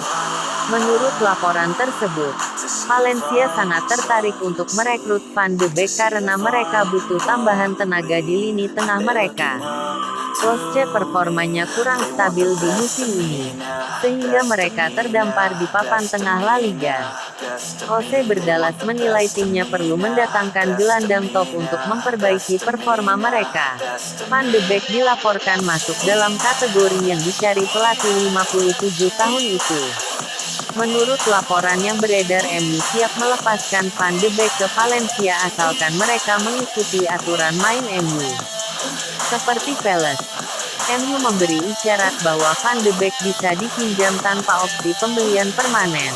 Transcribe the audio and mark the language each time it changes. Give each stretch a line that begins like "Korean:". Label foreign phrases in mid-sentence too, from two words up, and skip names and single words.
Indonesian: Menurut laporan tersebut, Valencia sangat tertarik untuk merekrut Van de Beek karena mereka butuh tambahan tenaga di lini tengah mereka. Losce performanya kurang stabil di musim ini, sehingga mereka terdampar di papan tengah La Liga. Jose Berdalas menilai timnya perlu mendatangkan gelandang top untuk memperbaiki performa mereka. Van de Beek dilaporkan masuk dalam kategori yang dicari pelatih 57 tahun itu. Menurut laporan yang beredar, MU siap melepaskan Van de Beek ke Valencia asalkan mereka mengikuti aturan main MU. Seperti Palace, MU memberi isyarat bahwa Van de Beek bisa dipinjam tanpa opsi pembelian permanen.